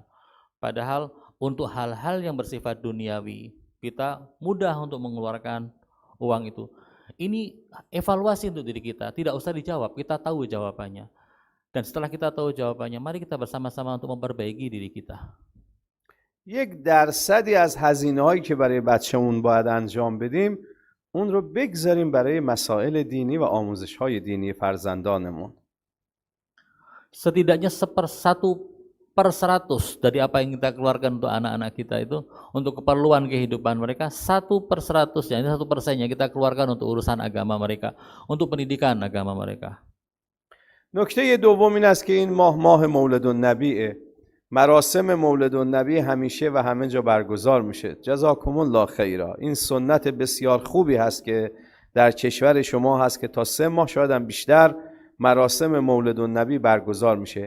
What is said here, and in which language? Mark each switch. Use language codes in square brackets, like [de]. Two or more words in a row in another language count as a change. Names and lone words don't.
[id] Padahal untuk hal-hal yang bersifat duniawi kita mudah untuk mengeluarkan uang itu. Ini evaluasi untuk diri kita, tidak usah dijawab, kita tahu jawabannya. Dan setelah kita tahu jawabannya, mari kita bersama-sama untuk memperbaiki diri kita. [fa] یک درصدی از هزینه‌هایی که برای بچه‌مون باید انجام بدیم اون رو بگذاریم برای مسائل دینی و آموزش‌های دینی فرزندانمون. [id] Setidaknya 1/100 dari apa yang kita keluarkan untuk anak-anak kita itu untuk keperluan kehidupan mereka, 1/100, yani 1%-nya kita keluarkan untuk urusan agama mereka, untuk pendidikan agama mereka. [fa] نکته دوم این است که این ماه مولد النبیه. مراسم مولد النبی همیشه و همه جا برگزار میشه. [ar] جزاکم الله خیرا. [fa] این سنت بسیار خوبی هست که در کشور شما هست که تا 3 ماه شاید هم بیشتر مراسم مولد النبی برگزار میشه.